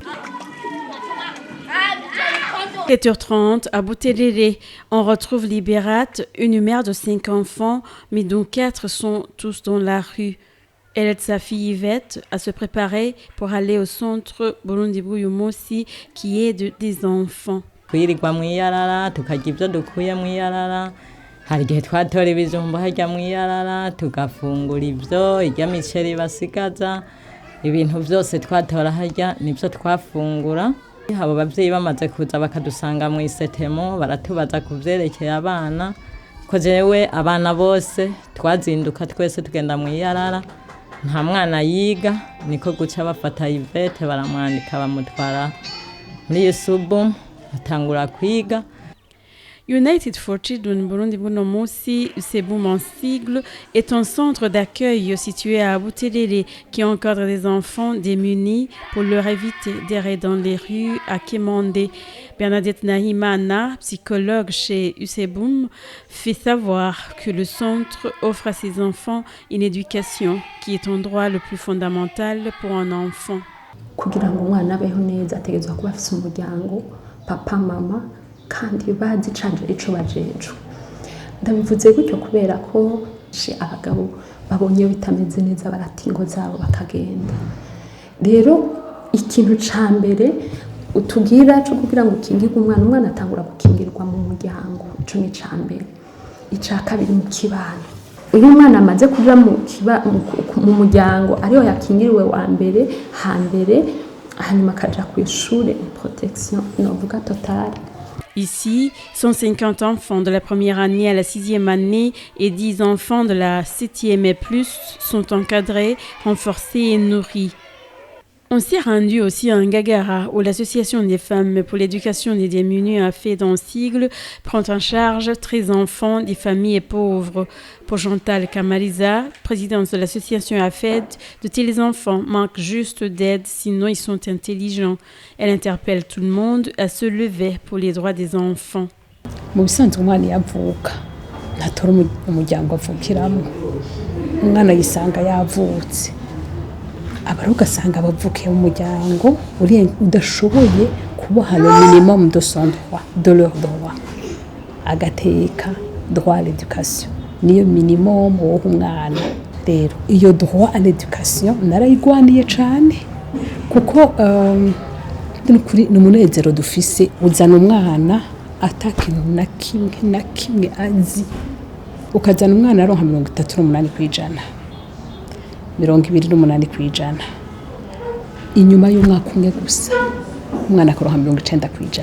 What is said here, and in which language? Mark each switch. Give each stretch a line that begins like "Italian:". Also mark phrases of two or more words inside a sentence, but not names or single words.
French: 7h30 à Buterere, on retrouve Libérate, une mère de 5 enfants, mais dont 4 sont tous dans la rue. Elle aide sa fille Yvette à se préparer pour aller au centre Burundi Buyumosi qui aide des enfants.
Rundi: Kwirirwa mwiyarara tukarya ibyo dukuye mwiyarara hari gihe twatora ibijumba harya mwiyarara tugafungura ibyo irya miceri basigaza ibintu byose twatora harya nibyo twafungura. Abo bavyeyi bamaze kuza bakadusanga mu isetemo baratubaza kuvyerekeye abana ko jewe abana bose twazinduka twese tugenda mu iyarara nta mwana yiga niko guca bafata Yvette baramwandika bamutwara muri Yusubu atangura kwiga.
French: United for Children Burundi Bunomosi, Usebum en sigle, est un centre d'accueil situé à Buterere qui encadre des enfants démunis pour leur éviter d'errer dans les rues à Kemande. Bernadette Nahimana, psychologue chez Usebum, fait savoir que le centre offre à ses enfants une éducation qui est un droit le plus fondamental pour un enfant.
Rundi: Kugira ngo umwana abeho neza ategerezwa kuba afite umuryango papa mama kandi bazi canje ico bajejwe ndabivuze gutyo kubera ko abagabo babonye bitameze neza barata ingo zabo bakagenda. Rero ikintu ca mbere utugira cyo kugira ngo ukingirwe umwana atangura gukingirwa mu muryango, ico ni ca mbere. Ica kabiri mu kibano, uyu mwana amaze kuja mu muryango ariho yakingiriwe wa mbere hambere, hanyuma akaja ku ishure, protection novuga totale.
French: Ici, 150 enfants de la première année à la 6e année et 10 enfants de la 7e et plus sont encadrés, renforcés et nourris. On s'est rendu aussi à Ngagara, où l'association des femmes pour l'éducation des démunis a fait dans Sigle prend en charge 13 enfants des familles pauvres. Pour Chantal Kamaliza, présidente de l'association AFED, de tels enfants manquent juste d'aide, sinon ils sont intelligents. Elle interpelle tout le monde à se lever pour les droits des enfants.
Rundi: Mu bisanzwe umwana yavuka ntatora umuryango avukiramo, umwana yisanga yavutse, abari ugasanga bavukiye mu muryango udashoboye kubaha
French: le minimum de son droit, de leur droit,
Rundi: agateka
French: droit à l'éducation
Rundi: niyo minimum wo umwana. Rero iyo
French: droit à l'éducation
Rundi: narayigwaniye cyane kuko n'umunezero dufise uzana umwana atakintu na kimwe azi, ukazana umwana aronka 38%, 28%, inyuma y'umwaka umwe gusa umwana akaronka 90%.